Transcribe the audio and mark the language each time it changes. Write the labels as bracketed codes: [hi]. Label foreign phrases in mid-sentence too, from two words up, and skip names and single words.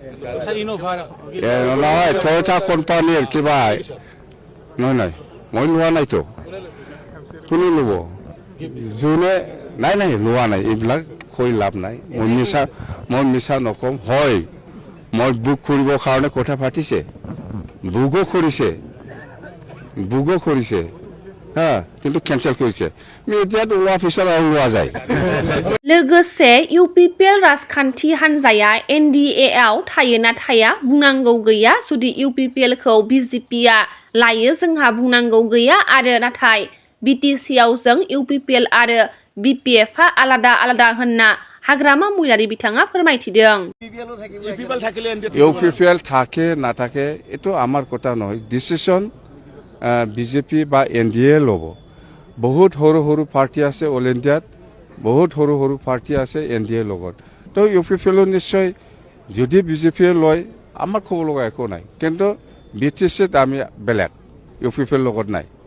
[as] নহয় টয়'টা কোম্পানীৰ কিবা নহয় মই লোৱা নাইতো কোনে ল'ব যোনে নাই লোৱা নাই এইবিলাক কৈ লাভ নাই মই মিছা নকম হয় মই বুক কৰিবৰ কাৰণে কথা পাতিছে বুকো কৰিছে হা কিন্তু কেনসেল কৰিছে এতিয়া ওলোৱা পিছত আৰু লোৱা যায়। [brx] लोगोसे इउपिपिएल राजखान्थि हान्जाया एनडिए आव थायो ना थाया बुंनांगौ गैया जुदि इउपिपिएलखौ बिजेपिआ लायो जोंहा बुंनांगौ गैया आरो नाथाय बिटिसि आव जों इउपिपिएल आरो बिपिएफआ आलादा होनना हाग्रामा महिलारि बिथाङा फोरमायथिदों। [as] ইউপিপিএল থাকে না থাকে এটো আমার কথা নহয় ডিসিশন বিজেপি বা এনডিএ ল'ব বহুত সৰু পাৰ্টি আছে অল ইণ্ডিয়াত বহুত সৰু পাৰ্টি আছে এনডিএ লগত তো ইউপিপিএলৰ নিশ্চয় যদি বিজেপিয়ে লয় আমাৰ ক'ব লগা একো নাই কিন্তু বিটিচিত আমি বেলেগ ইউপিপিএল লগত নাই